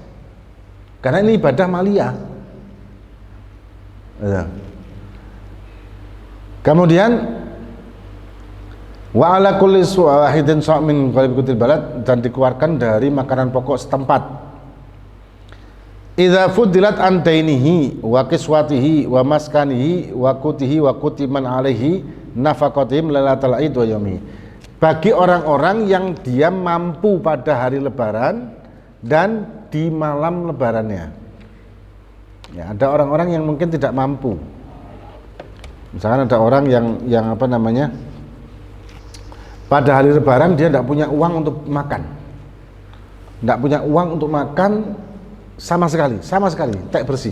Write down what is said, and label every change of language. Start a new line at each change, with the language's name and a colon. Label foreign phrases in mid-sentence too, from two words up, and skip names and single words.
Indonesian: Karena ini ibadah maliyah. Ya.
Arabic: Kemudian وعلى كل واحد صاع من غالب قوت البلد,
Indonesian: dan dikeluarkan dari makanan pokok setempat.
Arabic: إذا فضلت عن دينه وكسوته ومسكنه وقوته وقوت من عليه نفقتهم ليلة العيد ويوم.
Indonesian: Bagi orang-orang yang dia mampu pada hari lebaran dan di malam lebarannya. Ya, ada orang-orang yang mungkin tidak mampu. Misalkan ada orang yang apa namanya, pada hari lebaran dia tidak punya uang untuk makan, tidak punya uang untuk makan sama sekali, tak bersih.